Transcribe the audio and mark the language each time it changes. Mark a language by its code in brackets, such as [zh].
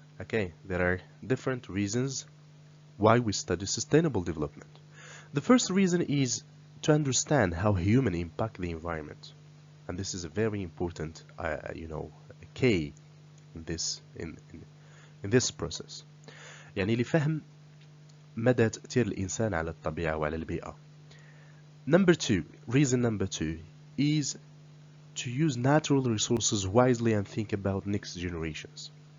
[en] Okay, there are different reasons why we study sustainable development. The first reason is to understand how humans impact the environment, and this is a very important, key in this process. [ar] يعني لفهم مدى تأثير الإنسان على الطبيعة وعلى البيئة. [en] Reason number two is to use natural resources wisely and think about next generations.